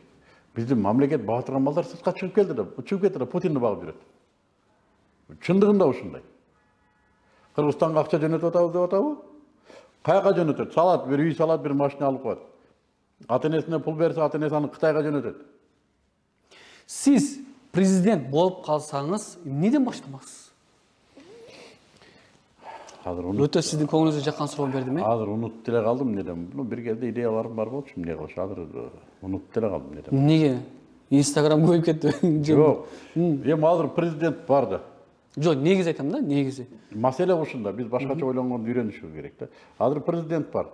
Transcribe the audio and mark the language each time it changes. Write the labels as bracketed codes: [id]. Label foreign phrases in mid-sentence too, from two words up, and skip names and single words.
[ky] Биздин мамлекет бага турган балдар сыртка чыгып кетти да Путинди багып жүрөт. Чындыгында ушундай. Кыргызстанга акча жөнөтүп атабыз деп атабы? Каяка жөнөтөт? Салат, бир үй салат, бир машина алып коет. Ата-энесине пул берсе, ата-энеси аны Кытайга жөнөтөт. [kk] Siz президент болып қалсаңыз, неден баштамақсыз? Өтө сіздің көңіліңізге жаққан сұрау берді ме? [ky] Азыр унутуп деле калдым неден. Бир кезде идеяларым бар болчу, эмне кылыш? Азыр унутуп деле калдым неден. Неге? Инстаграм көбөйүп кетти. Жок. Эми азыр президент бар да. Жок, негизи айтам да, негизи. Маселе ушунда, биз башкача ойлонгонду үйрөнүшүбүз керек да. Азыр президент бар.